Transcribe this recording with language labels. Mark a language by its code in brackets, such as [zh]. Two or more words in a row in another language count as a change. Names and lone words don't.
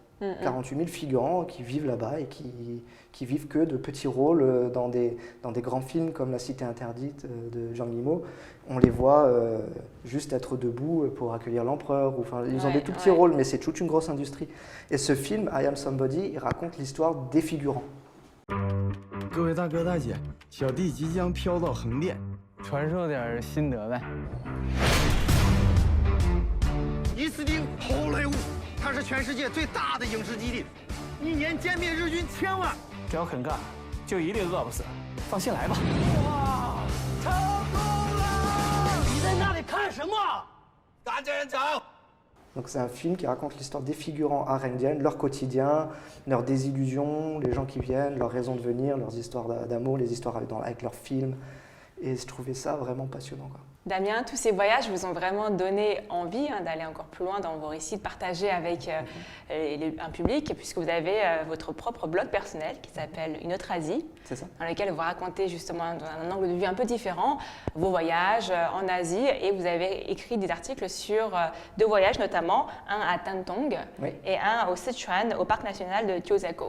[fr] 48 000 figurants qui vivent là-bas et qui vivent que de petits rôles dans des grands films comme La Cité Interdite de Zhang Yimou. On les voit juste être debout pour accueillir l'empereur. Enfin, ils ont des tout petits rôles, mais c'est toute une grosse industrie. Et ce film, I Am Somebody, il raconte l'histoire des figurants. [zh] 各位大哥大姐，小弟即将飘到横店，传授点心得呗。伊斯汀好莱坞，它是全世界最大的影视基地，一年歼灭日军1000万。只要肯干，就一定饿不死。放心来吧。哇，成功了！你在那里看什么？赶紧走！ [fr] Donc c'est un film qui raconte l'histoire des figurants arindiennes, leur quotidien, leurs désillusions, les gens qui viennent, leurs raisons de venir, leurs histoires d'amour, les histoires avec leurs films. Et je trouvais ça vraiment passionnant, quoi. Damien, tous ces voyages vous ont vraiment donné envie d'aller encore plus loin dans vos récits, de partager avec un public, puisque vous avez votre propre blog personnel qui s'appelle Une autre Asie, dans lequel vous racontez justement dans un angle de vue un peu différent vos voyages en Asie, et vous avez écrit des articles sur 2 voyages, notamment un à Tantong et un au Sichuan, au parc national de Jiuzhaigou.